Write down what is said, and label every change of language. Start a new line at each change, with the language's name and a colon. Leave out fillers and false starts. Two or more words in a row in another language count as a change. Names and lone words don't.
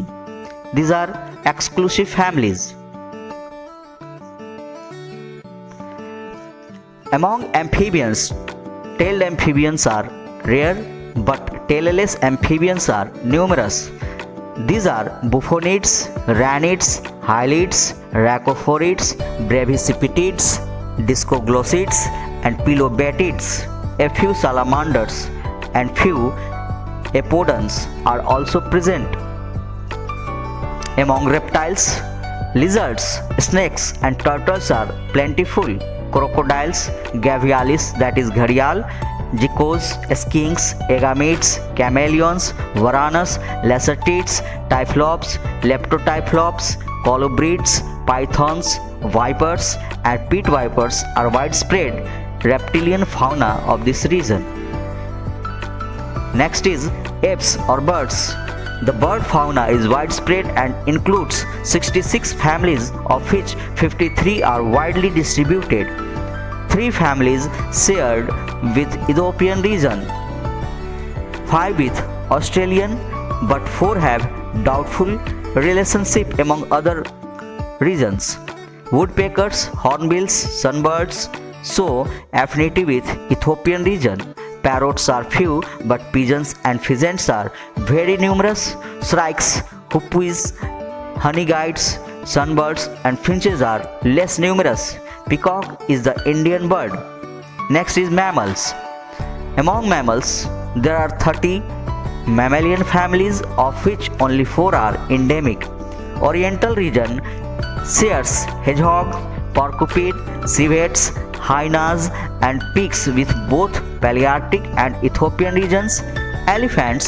English: These are exclusive families. Among amphibians, tailed amphibians are rare, but tailless amphibians are numerous. These are bufonids, ranids, hylids, rhacophorids, brevicipitids, discoglossids, and pilobatids. A few salamanders and few apodons are also present. Among reptiles, lizards, snakes, and turtles are plentiful. Crocodiles, gavialis, that is gharial, geckos, skinks, agamids, chameleons, varanus, lacertids, typhlops, leptotyphlops, colubrids, pythons, vipers, and pit vipers are widespread reptilian fauna of this region. Next is apes or birds. The bird fauna is widespread and includes 66 families, of which 53 are widely distributed. 3 families shared with Ethiopian region, 5 with Australian, but 4 have doubtful relationship among other regions. Woodpeckers, hornbills, sunbirds show affinity with Ethiopian region. Parrots are few, but pigeons and pheasants are very numerous. Shrikes, hoopoes, honeyguides, sunbirds and finches are less numerous. Peacock is the Indian bird. Next is mammals. Among mammals, there are 30 mammalian families, of which only 4 are endemic. Oriental region shares hedgehog, porcupine, civets, hyenas and pigs with both Palearctic and Ethiopian regions.